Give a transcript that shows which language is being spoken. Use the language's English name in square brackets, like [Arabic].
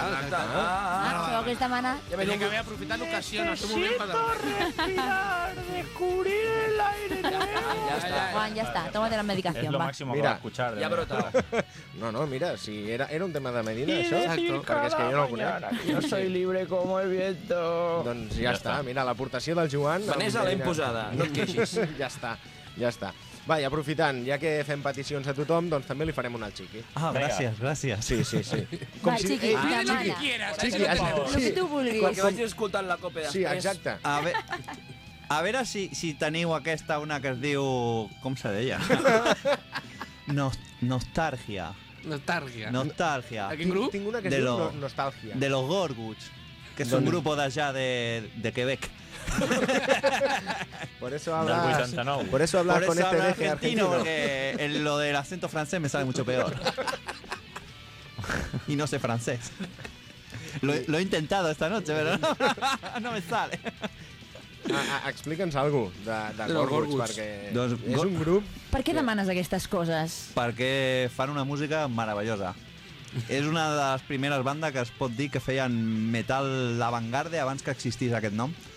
[Catalan] Ah, que és demanar. Ja veig que vaig aprofitar l'ocasió. Necessito respirar, descobrir el aire meu. Ja està. Juan, ja està. [Spanish] Tómate la medicación, va. És lo máximo que va escuchar. [Catalan] Ja brota. No, no, mira, si era, era un tema de Medina, això. Exacto. Perquè és que jo no ho conec. [Spanish] Yo soy libre como el viento. [Catalan] Doncs ja, ja està. Està, mira, l'aportació del Joan... Vanessa l'ha imposada, no et queixis. Ja està, ja està. Va, i aprofitant, ja que fem peticions a tothom, doncs també li farem una al Chiqui. Ah, gràcies, gràcies. Sí, sí, sí. Com va, Chiqui, si... demana. Chiqui, Chiqui, Chiqui, [Spanish] lo que [Catalan] tu vulguis. Quan vagi escoltant la copa després. Sí, exacte. A ve... a veure si, si teniu aquesta una que es diu... Com se deia? Nostàrgia. Nostàrgia. Nostàrgia. A quin grup? Tinc una que es diu Nostàlgia. [Spanish] De los Gorguts. [Catalan] Que és un grup d'allà de Quebec. [Spanish] Por eso habla, del 89. Por eso habla, por eso con este habla argentino, porque en lo del acento francés me sale mucho peor. Y no sé francés. Lo he intentado esta noche, pero no, no me sale. [Catalan] Explica'ns algo de Gorguts, perquè doncs, és un grup... Per què demanes aquestes coses? Perquè fan una música meravellosa. És una de les primeres bandes que es pot dir que feien metal d'avantgarde abans que existís aquest nom.